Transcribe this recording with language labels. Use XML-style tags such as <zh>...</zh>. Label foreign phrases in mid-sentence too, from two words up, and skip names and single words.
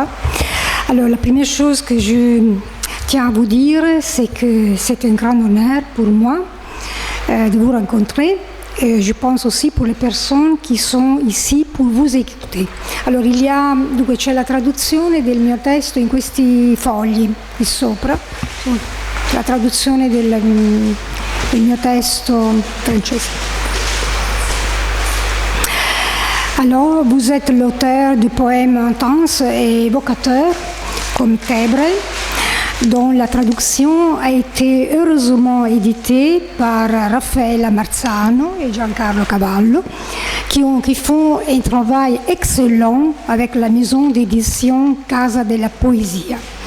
<fr>Alors, la première chose que je tiens à vous dire, c'est que c'est un grand honneur pour moi de vous rencontrer. Et je pense aussi pour les personnes qui sont ici pour vous écouter.</fr> <it>Allora, dunque c'è la traduzione del mio testo in questi fogli qui sopra, la traduzione del mio testo francese.</it> <fr>Alors, vous êtes l'auteur du poème intense et évocateur, comme Tébre, dont la traduction a été heureusement éditée par Raffaella Marzano et Giancarlo Cavallo, qui font un travail excellent avec la maison d'édition Casa della Poesia.</fr>